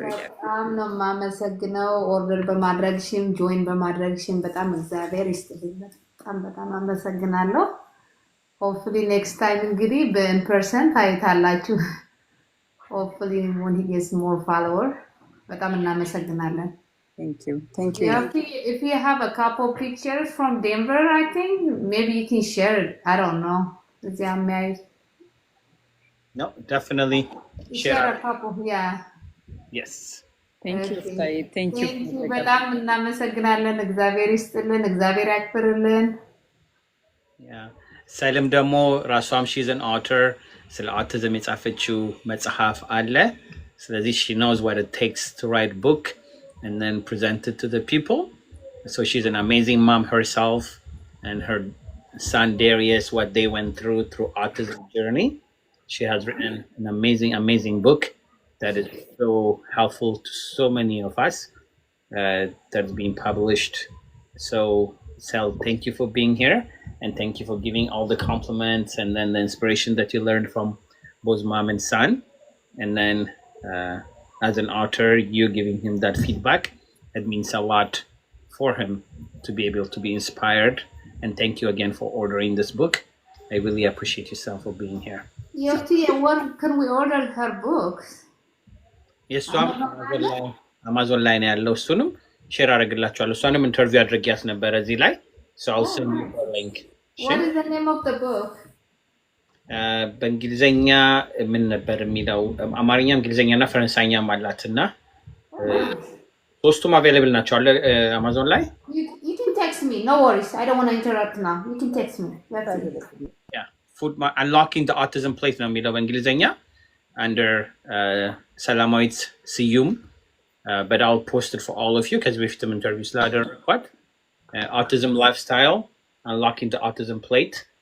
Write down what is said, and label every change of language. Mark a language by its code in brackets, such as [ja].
[am] በጣም ነው የማመሰግነው። ኦርደር በማድረግሽም ጆይን በማድረግሽም በጣም እግዚአብሔር ይስጥልኝ። በጣም በጣም አመሰግናለሁ። [en] ሆፕፉሊ ኔክስት ታይም [am] እንግዲህ በኢንፐርሰን ታይታላችሁ። [en] ሆፕፉሊ when he gets more follower [am] በጣም እናመሰግናለን። [en] ቴንኪዩ ቴንኪዩ። If you have a couple pictures from Denver, I think maybe you can share it. I don't know. [am] እዚያ የሚያዩ [en] No, definitely share a couple. Yeah. Yes. ቴንኪዩ ቴንኪዩ። [am] በጣም እናመሰግናለን። እግዚአብሔር ይስጥልን። እግዚአብሔር ያክብርልን። [en] Yeah. [am] ሰልም ደግሞ ራሷም [en] she's an author [am] ስለ [en] autism [am] የጻፈችው መጽሐፍ አለ። ስለዚህ [en] she knows what it takes to write book and then present it to the people. So she's an amazing mom herself, and her son Darius, what they went through autism journey. She has written an amazing book that is so helpful to so many of us, that's been published. So Sel, thank you for being here, and thank you for giving all the compliments and then the inspiration that you learned from both mom and son. And then as an author, you giving him that feedback. It means a lot for him to be able to be inspired. And thank you again for ordering this book. I really appreciate yourself for being here. What can we order her books? Yes, Amazon line [am] ያለው እሱንም ሼር አደርግላችኋለሁ። እሷንም ኢንተርቪው አድርጌያት ነበር እዚህ ላይ. [en] So I'll send you the link. What is the name of the book? [am] በእንግሊዘኛ ምን ነበር የሚለው? አማርኛ፣ እንግሊዘኛና ፈረንሳይኛም አላትና ሶስቱም አቬይላብል ናቸው አለ አማዞን ላይ። [en] You can text me. No worries. I don't want to interrupt now. You can text me. That's it. Yeah. [am] Unlocking the Autism Plate ነው የሚለው በእንግሊዘኛ [en] under [am] ሰላማዊት ስዩም. [en] But I'll post it for all of you [am] ከዚህ በፊትም ኢንተርቪው ስላደረኳት [en] Autism Lifestyle, Unlocking the Autism Plate.